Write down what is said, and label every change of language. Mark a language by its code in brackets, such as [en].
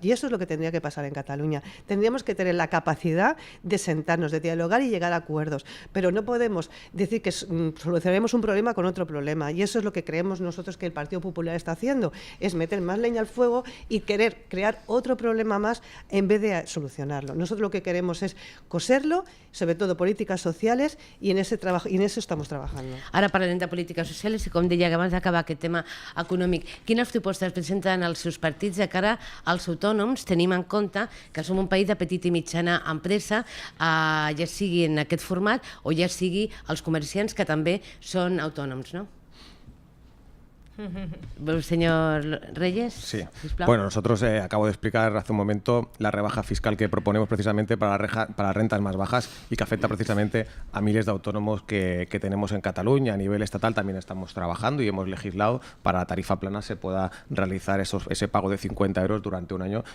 [es] Y eso es lo que tendría que pasar en Cataluña. Tendríamos que tener la capacidad de sentarnos, de dialogar y llegar a acuerdos, pero no podemos decir que solucionaremos un problema con otro problema. Y eso es lo que creemos nosotros que el Partido Popular está haciendo, es meter más leña al fuego y querer crear otro problema más en vez de solucionarlo. Nosotros lo que queremos es coserlo, sobre todo políticas sociales, y en ese trabajo, y en eso estamos trabajando. [ca] Ara parlem de polítiques socials i, com deia, que abans d'acabar aquest tema econòmic, quines propostes presenten els seus partits de cara als autònoms? Tenim en compte que som un país de petita i mitjana empresa, ja sigui en aquest format o ja sigui els comerciants que també són autònoms, no? [es] Señor Reyes. Sí. Bueno, nosotros acabo de explicar hace un momento la rebaja fiscal que proponemos precisamente para rentas más bajas y que afecta precisamente a miles de autónomos que tenemos en Cataluña. A nivel estatal también estamos trabajando y hemos legislado para la tarifa plana se pueda realizar ese pago de 50 euros durante un año.